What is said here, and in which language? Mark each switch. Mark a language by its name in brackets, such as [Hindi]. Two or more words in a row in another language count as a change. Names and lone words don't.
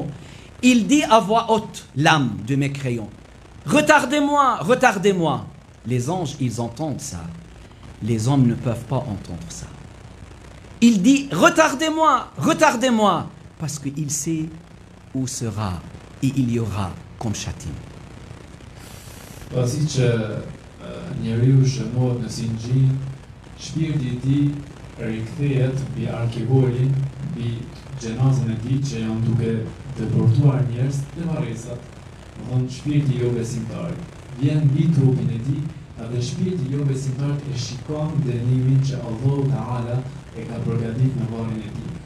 [French] Il dit à voix haute, l'âme de mécréant, retardez-moi, retardez-moi. Les anges, ils entendent ça. Les hommes ne peuvent pas entendre ça. Il dit, retardez-moi, retardez-moi, parce qu'il sait où sera et il y aura comme châtiment. [Albanian] Pasi që njeriu shënohet në Sijjin, shpirti I tij rikthehet mbi arkivolin, mbi xhenazën e tij që janë duke deportuar njerëz te varresat. Domthon shpirti jo besimtar vjen mbi trupin e tij, edhe shpirti jo besimtar e shikon dënimin që Allahu Teala e ka përgatit në varrin e tij.